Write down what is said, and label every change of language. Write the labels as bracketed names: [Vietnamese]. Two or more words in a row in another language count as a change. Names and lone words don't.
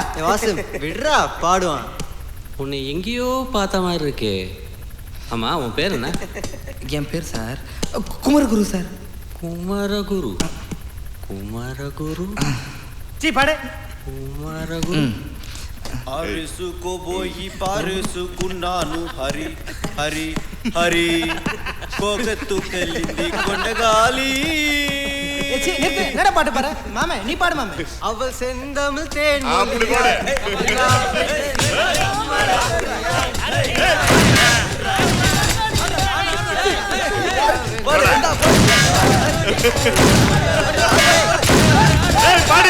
[Tamil] வாசு விடுறா, பாடுவான். உன்னை எங்கேயோ பார்த்த மாதிரி இருக்கே. ஆமா, உன் பேர் என்ன? என் பேர் சார் குமரகுரு சார். குமரகுரு. குமரகுரு. சீ பாடு. குமரகுரு. [Telugu] అరుసుకో పోయి పారుసుకున్నాను హరి హరి హరి కోగెత్తుకెళ్ళింది కొండగాలి. [Tamil] என்னடா பாட்டு பாரு மாமே? நீ பாடு மாமே. அவள் செந்தமிழ் தேன் அப்படி பாடு. பாடு.